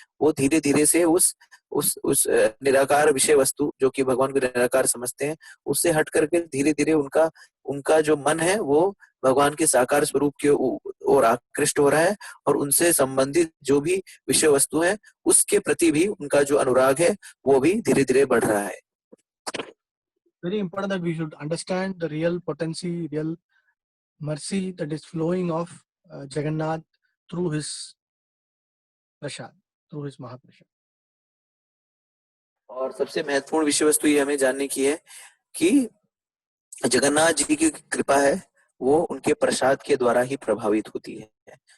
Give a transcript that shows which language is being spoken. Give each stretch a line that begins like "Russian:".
Hindi: वो धीरे धीरे से उस निराकार विषय वस्तु, जो कि भगवान को निराकार समझते हैं, उससे हट करके धीरे धीरे उनका जो मन है वो भगवान के साकार स्वरूप की ओर आकृष्ट हो रहा है, और उनसे संबंधित जो भी विषय वस्तु है उसके प्रति भी उनका जो अनुराग है वो भी धीरे धीरे बढ़ रहा है।
English: Very important that we should understand the real potency, real mercy that is flowing of Jagannath through his prasad, through his Mahaprasad.
Hindi: और सबसे महत्वपूर्ण विषय वस्तु ये हमें जानने की है कि जगन्नाथ जी की कृपा है वो उनके प्रसाद के द्वारा ही प्रभावित होती है।